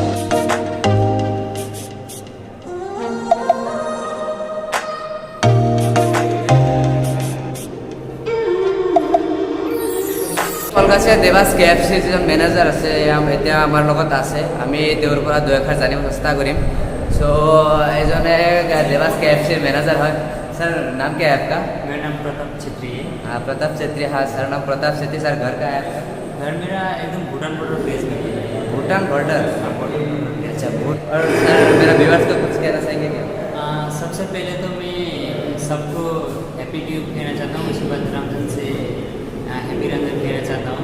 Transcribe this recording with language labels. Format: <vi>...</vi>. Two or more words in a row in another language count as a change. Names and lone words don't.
<as>কলগাছিয়া দেৱাস KFCৰ যিজন মেনেজাৰ আছে, এতিয়া আমাৰ লগত আছে। আমি তেওঁৰ পৰা 2 এষাৰ জানিব চেষ্টা কৰিম। এজনে</as> <hi>देवास KFCर मैनेजर है। सर नाम क्या है आपका? मेरा नाम प्रताप छेत्री है। प्रताप छेत्री, हाँ सर, नाम प्रताप छेत्री। सर घर का है आपका? घर मेरा एकदम भूटान</hi> <en>border place</en> <hi>में है। भूटान बॉर्डर? अच्छा, और सर मेरा व्यूअर्स को कुछ कहना चाहेंगे क्या? सबसे पहले तो मैं सबको</hi> <en>happy new</en> <hi>कहना चाहता हूँ, उसके बाद रमजान से हैप्पी रमजान कहना चाहता हूँ।</hi>